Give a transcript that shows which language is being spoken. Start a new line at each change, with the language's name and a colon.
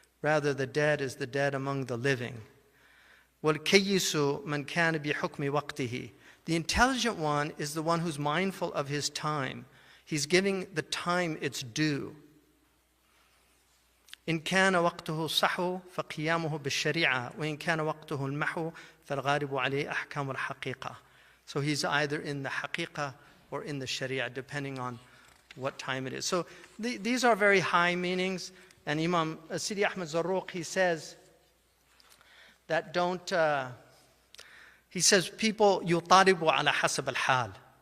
English: Rather, the dead is the dead among the living.
Arabic: وَالْكَيِّسُ مَنْ كَانَ بِحُكْمِ وَقْتِهِ.
English: The intelligent one is the one who's mindful of his time. He's giving the time its due.
Arabic: إن كان وقته الصحو فقيامه بالشريعة وإن كان وقته المحو فالغالب عليه أحكام الحقيقة.
English: So he's either in the haqiqah or in the sharia, depending on what time it is. So these are very high meanings. And Imam Sidi Ahmed Zarruq, he says that he says people
Arabic: يطالب على حسب الحال.